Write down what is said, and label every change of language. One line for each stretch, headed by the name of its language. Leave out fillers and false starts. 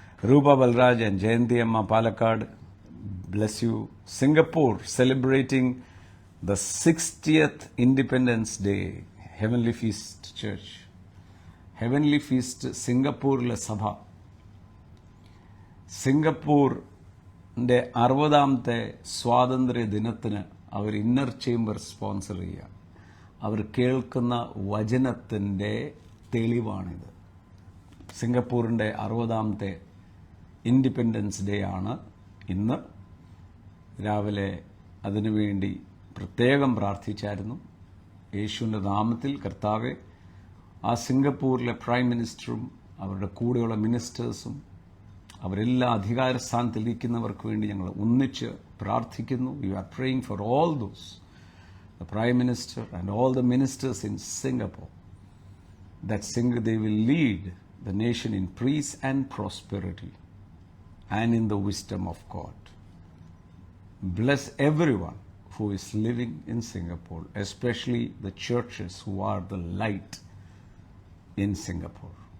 Malayalam: രൂപ ബൽരാജ് ആൻഡ് ജയന്തി അമ്മ Palakkad, bless you.
English: Singapore celebrating the 60th Independence Day, Heavenly Feast Church.
Malayalam: Heavenly Feast സിംഗപ്പൂരിലെ സഭ സിംഗപ്പൂരിൻ്റെ 60ാമത്തെ സ്വാതന്ത്ര്യ ദിനത്തിന് അവർ ഇന്നർ ചേംബർ സ്പോൺസർ ചെയ്യുക. അവർ കേൾക്കുന്ന വചനത്തിൻ്റെ തെളിവാണിത്. സിംഗപ്പൂരിൻ്റെ 60ാമത്തെ ഇൻഡിപെൻഡൻസ് ഡേ ആണ് ഇന്ന്. രാവിലെ അതിനുവേണ്ടി പ്രത്യേകം പ്രാർത്ഥിച്ചായിരുന്നു. യേശുവിൻ്റെ നാമത്തിൽ കർത്താവെ, ആ സിംഗപ്പൂരിലെ പ്രൈം മിനിസ്റ്ററും അവരുടെ കൂടെയുള്ള മിനിസ്റ്റേഴ്സും അവരെല്ലാം അധികാരസ്ഥാനത്തിരിക്കുന്നവർക്ക് വേണ്ടി ഞങ്ങൾ ഒന്നിച്ച് പ്രാർത്ഥിക്കുന്നു.
English: You are praying for all those, the prime minister and all the ministers in Singapore, that they will lead the nation in peace and prosperity and in the wisdom of God. Bless everyone who is living in Singapore, especially the churches who are the light in Singapore.